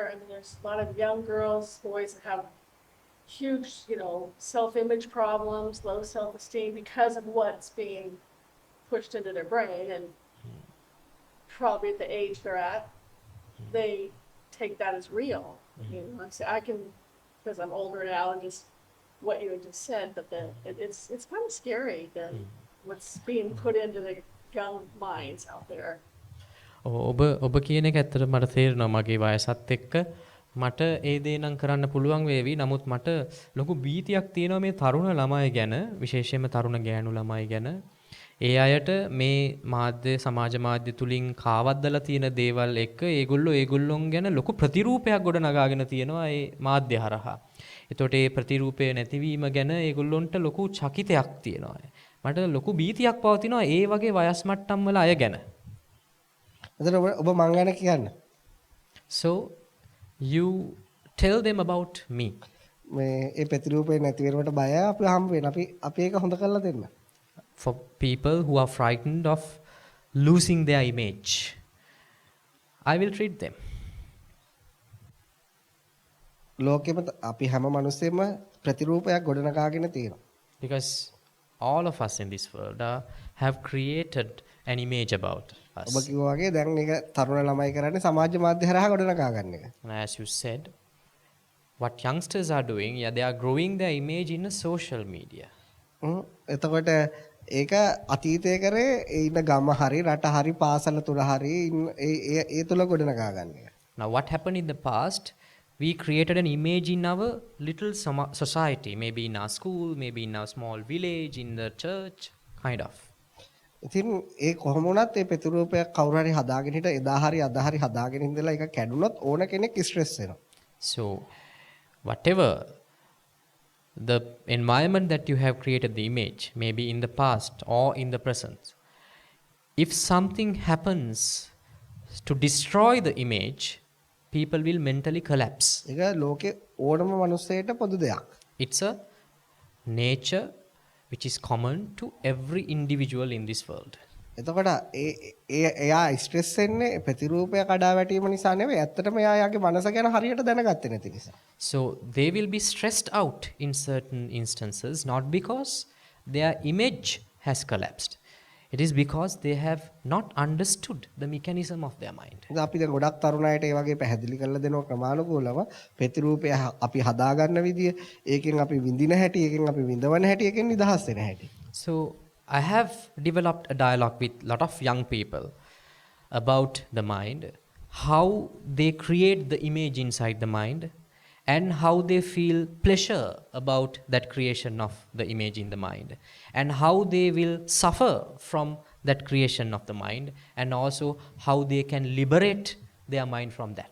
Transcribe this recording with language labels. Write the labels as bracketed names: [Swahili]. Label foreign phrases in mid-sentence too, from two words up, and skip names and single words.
[English] I mean, there's a lot of young girls, boys that have huge, self-image problems, low self-esteem because of what's being pushed into their brain, and probably at the age they're at, they take that as real. I can, because I'm older now, and just what you had just said, but it's kind of scary that what's being put into the young minds out there. [Sinhala] ඔබ කියන එක ඇත්තට මට තේරෙනවා මගේ වයසත් එක්ක මට ඒ දේ නම් කරන්න පුළුවන් වේවි. නමුත් මට ලොකු බීතියක් තියෙනවා මේ තරුණ ළමයි ගැන, විශේෂයෙන්ම තරුණ ගෑනු ළමයි ගැන. ඒ අයට මේ මාධ්‍ය සමාජ මාධ්‍ය තුලින් කාවද්දලා තියෙන දේවල් එක්ක ඒගොල්ලොන් ගැන ලොකු ප්‍රතිරූපයක් ගොඩ නගාගෙන තියෙනවා ඒ මාධ්‍ය හරහා. එතකොට ඒ ප්‍රතිරූපය නැතිවීම ගැන ඒගොල්ලොන්ට ලොකු චකිතයක් තියෙනවා. මට ලොකු බීතියක් පවතිනවා ඒ වගේ වයස් මට්ටම් වල අය ගැන. එතකොට ඔබ මං ගැන කියන්න. [English] So you tell them about me. [Sinhala] මේ ඒ ප්‍රතිරූපේ නැති වෙනවට බයයි අපි හම්බ වෙන. අපි ඒක හොඳ කරලා දෙන්න. [English] For people who are frightened of losing their image, I will treat them. [Sinhala] ලෝකෙම අපි හැම මිනිස්සෙම ප්‍රතිරූපයක් ගොඩනගාගෙන තියෙනවා. [English] Because all of us in this world have created an image about us. [Sinhala] ඔබ කිව්වා වගේ දැන් මේක තරුණ ළමයි කරන්නේ සමාජ මාධ්‍ය හරහා ගොඩනගා ගන්න එක. [English] And as you said, what youngsters are doing, they are growing their image in a social media. [Sinhala] එතකොට ඒක අතීතයේ කරේ ඉන්න ගම හරි රට හරි පාසල තුල හරි ඒ තුල ගොඩනගා ගන්න එක. [English] Now what happened in the past, we created an image in our little society, maybe in our school, maybe in our small village, in the church, kind of. [Sinhala] ඉතින් ඒ කොහොම වුණත් ඒ ප්‍රතිරූපයක් කවුරු හරි හදාගෙන හිට එදා හරි අද හරි හදාගෙන ඉඳලා ඒක කැඩුනොත් ඕන කෙනෙක් ස්ට්‍රෙස් වෙනවා. [English] So whatever the environment that you have created the image, maybe in the past or in the present, if something happens to destroy the image, people will mentally collapse. [Sinhala] ඒක ලෝකේ ඕනම මිනිස්සෙට පොදු දෙයක්. [English] It's a nature which is common to every individual in this world. [Sinhala] එතකොට එයා ස්ට්‍රෙස් වෙන්නේ ප්‍රතිරූපය කඩා වැටීම නිසා නෙවෙයි. ඇත්තටම එයාගේ මනස ගැන හරියට දැනගත්තේ නැති නිසා. [English] So they will be stressed out in certain instances, not because their image has collapsed. It is because they have not understood the mechanism of their mind. [Sinhala] ඉතින් අපි දැන් ගොඩක් තරුණයිට ඒ වගේ පැහැදිලි කරලා දෙනවා ක්‍රමානුකූලව ප්‍රතිරූපය අපි හදා ගන්න විදිය, ඒකෙන් අපි විඳින හැටි, ඒකෙන් අපි විඳවන හැටි, ඒකෙන් නිදහස් වෙන හැටි. [English] So I have developed a dialogue with a lot of young people about the mind, how they create the image inside the mind, and how they feel pleasure about that creation of the image in the mind, and how they will suffer from that creation of the mind, and also how they can liberate their mind from that.